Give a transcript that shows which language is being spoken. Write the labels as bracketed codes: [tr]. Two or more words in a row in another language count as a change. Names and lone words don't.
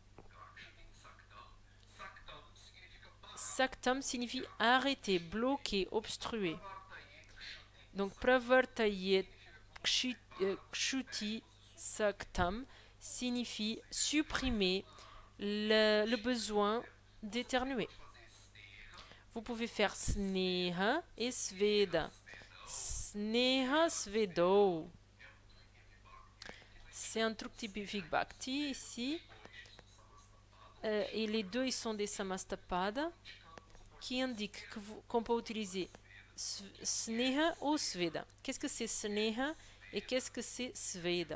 [fr] Saktam signifie arrêter, bloquer, obstruer. Donc, [sa] प्रवर्तयेत् क्षुति सक्तम् [fr] signifie supprimer le besoin d'éternuer. Vous pouvez faire sneha et sveda. [sa] स्नेह स्वेदो. [fr] C'est un truc typique bhakti ici. Et les deux, ils sont des samastapada qui indiquent qu'on peut utiliser sneha ou sveda. Qu'est-ce que c'est sneha et qu'est-ce que c'est sveda?